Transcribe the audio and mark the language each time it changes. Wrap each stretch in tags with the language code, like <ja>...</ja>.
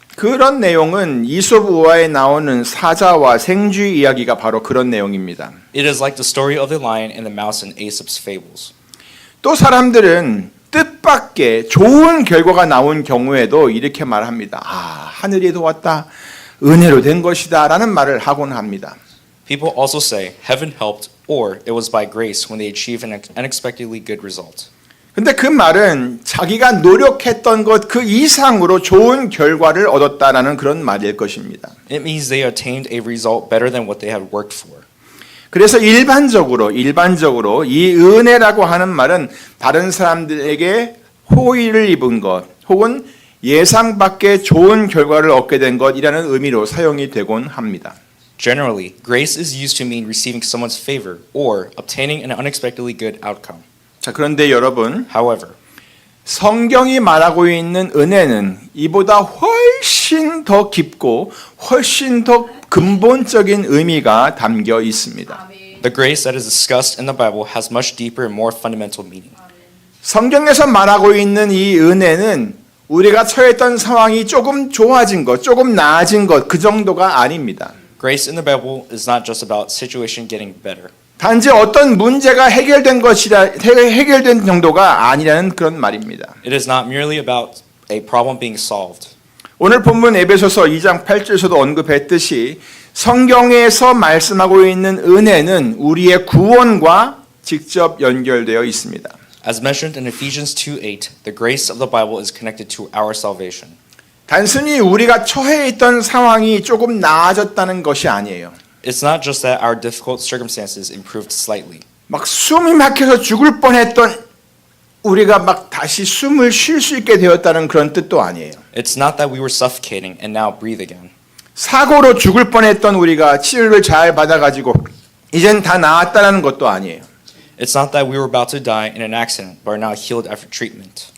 <ko>그런 내용은 이솝 우화에 나오는 사자와 생쥐 이야기가 바로 그런 내용입니다.</ko> <en>It is like the story of the lion and the mouse in Aesop's fables.</en> <ko>또 사람들은 뜻밖의 좋은 결과가 나온 경우에도 이렇게 말합니다. 아, 하늘이 도왔다. 은혜로 된 것이다 라는 말을 하곤 합니다.</ko> <en>People also say heaven helped or it was by grace when they achieve an unexpectedly good result.</en> <ko>근데 그 말은 자기가 노력했던 것 그 이상으로 좋은 결과를 얻었다라는 그런 말일 것입니다.</ko> <en>It means they attained a result better than what they had worked for.</en> <ko>그래서 일반적으로 이 은혜라고 하는 말은 다른 사람들에게 호의를 입은 것 혹은 예상 밖의 좋은 결과를 얻게 된 것이라는 의미로 사용이 되곤 합니다.</ko> <en>Generally, grace is used to mean receiving someone's favor or obtaining an unexpectedly good outcome.</en> <ko>자, 그런데 여러분,</ko> <en>However,</en> <ko>성경이 말하고 있는 은혜는 이보다 훨씬 더 깊고 훨씬 더 근본적인 의미가 담겨 있습니다.</ko> <en>The grace that is discussed in the Bible has much deeper and more fundamental meaning.</en> <ko>성경에서 말하고 있는 이 은혜는 우리가 처했던 상황이 조금 좋아진 것, 조금 나아진 것, 그 정도가 아닙니다.</ko> <en>Grace in the Bible is not just about situation getting better.</en> <ko>단지 어떤 문제가 해결된 정도가 아니라는 그런 말입니다.</ko> <en>It is not merely about a problem being solved.</en> <ko>오늘 본문 에베소서 2장 8절에서도 언급했듯이 성경에서 말씀하고 있는 은혜는 우리의 구원과 직접 연결되어 있습니다.</ko> <en>As mentioned in Ephesians 2:8, the grace of the Bible is connected to our salvation.</en> <ko>단순히 우리가 처해 있던 상황이 조금 나아졌다는 것이 아니에요.</ko> <en>It's not just that our difficult circumstances improved slightly.</en> <ko>막 숨이 막혀서 죽을 뻔했던 우리가 막 다시 숨을 쉴 수 있게 되었다는 그런 뜻도 아니에요.</ko> <en>It's not that we were suffocating and now breathe again.</en> <ko>사고로 죽을 뻔했던 우리가 치료를 잘 받아가지고 이젠 다 나았다는 것도 아니에요.</ko> <en>It's not that we were about to die in an accident but are now healed after treatment.</en>